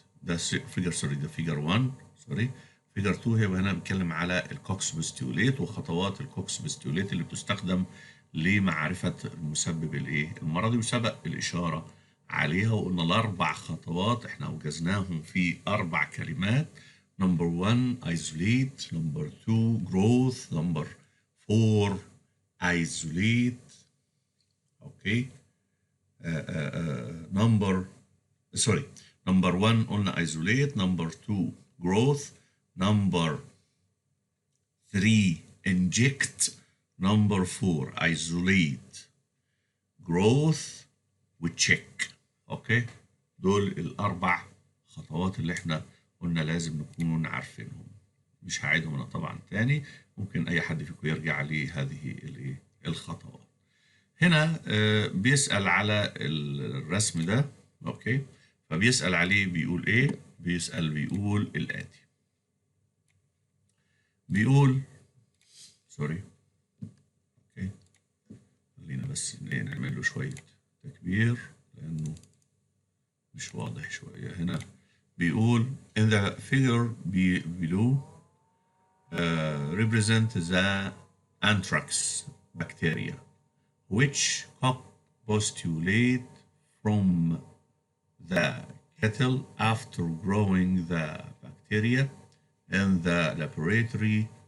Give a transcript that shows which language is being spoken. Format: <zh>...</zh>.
<ar>ده فيجر ده فيجر 1 فيجر 2 هيبقى هنا بيتكلم على الكوكس بوستيوليت وخطوات الكوكس بوستيوليت اللي بتستخدم لمعرفة المسبب المرضي وسبق الإشارة عليها. وقلنا الأربع خطوات احنا أوجزناهم في 4 كلمات.</ar> <en>Number 1 isolate، number 2 growth، number 4 isolate. Okay. Number one قلنا isolate. Number two growth. Number three inject. Number four isolate growth وتشيك.</en> <ar>اوكي، دول الاربع خطوات اللي احنا قلنا لازم نكون عارفينهم. مش هعيدهم انا طبعا تاني، ممكن اي حد فيكم يرجع لهذه الخطوات. هنا بيسأل على الرسم ده. اوكي، فبيسأل عليه بيقول ايه؟ بيقول الآتي. بيقول سوري. اوكي، خلينا بس نعمل له شوية تكبير لأنه مش واضح شوية. هنا بيقول</ar> <en>in the figure below represent the anthrax bacteria which postulate from the cattle after growing the bacteria in the laboratory.</en>